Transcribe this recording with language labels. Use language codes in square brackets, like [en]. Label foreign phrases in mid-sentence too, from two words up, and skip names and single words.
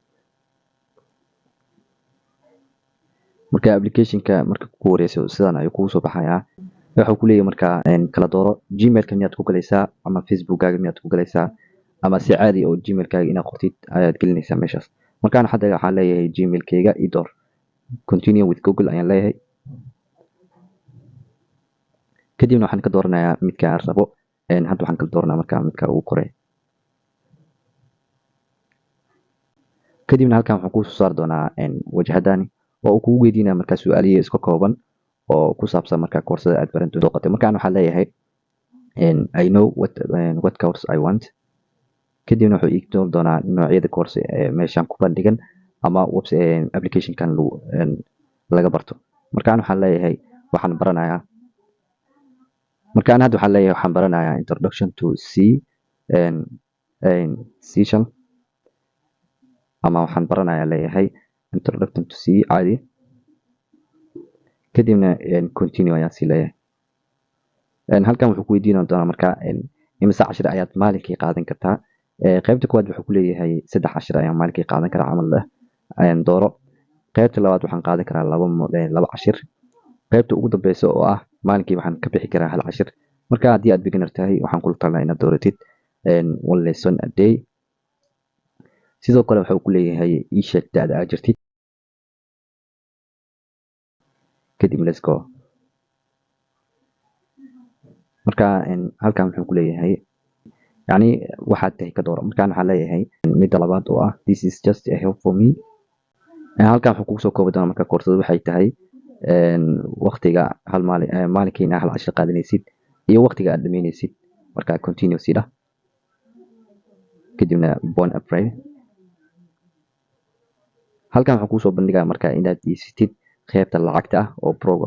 [so] marka applicationka marka ku wareyso sidan ayuu kugu soo baxayaa. wuxuu ku leeyahay markaa kala dooro gmailka miyaad ku galaysaa ama facebookkaaga miyaad ku galaysaa ama si caadi oo gmailkaaga inaad qortid ayaad gelinaysaa meeshaas. markaan hadda waxaan leeyahay gmailkayga ii door, [en] continue with google [so] ayaan leeyahay. kadibna waxaan ka dooranayaa midka aan rabo. hadda waxaan kala dooranaa markaa midka ugu koreeya. kadibna halkan waxaan kusoo saari doonaa wajahadani oo uu kugu weydiinaya markaa su'aaliye iska kooban oo ku saabsan markaa koorsada aad baran doonto. markaan waxaan leeyahay [en] I know what course I want. [so] kadibna wuxuu ii doon doonaa noocyada course ee meeshan ku bandhigan ama applicationkan laga barto. markaan waxaan leeyahay waxaan baranayaa [en] introduction to C session [so] ama waxaan baranayaa leeyahay [en] introduction to C [so] caadi. kadibna continue ayaan sii leeyahay. halkan wuxuu ku weydiin doonaa markaa imisa cashir ayaad maalinkii qaadan kartaa. qaybta koowaad wuxuu ku leeyahay 3 cashir ayaan maalinkii qaadan karaa camal dooro. qaybta labaad waxaan qaadan karaa 2 cashir. qaybta ugu dambeysa oo ah maalinkii waxaan ka bixi karaa 1 cashir. marka haddii aad beginner tahay waxaan kula talinayaa inaad dooratid [en] 1 lesson a day. [so] sidoo kale wuxuu ku leeyahay ii sheeg da'da aad jirtid. kadib let's go. marka halkan wuxuu ku leeyahay yani waxaad tahay ka dooro. markaan waxaan leeyahay midda labaad oo ah [en] this is just a help for me. [so] halkan wuxuu kugu soo koobi doonaa marka koorsadu waxay tahay waqtiga hal maalinkii inaad 1 cashir qaadanaysid iyo waqtiga aad dhameynaysid. marka continue sii dhah. kadibna bon april. halkan wuxuu kusoo bandhigaa marka inaad iibsatid qaybta lacagta ah oo proga.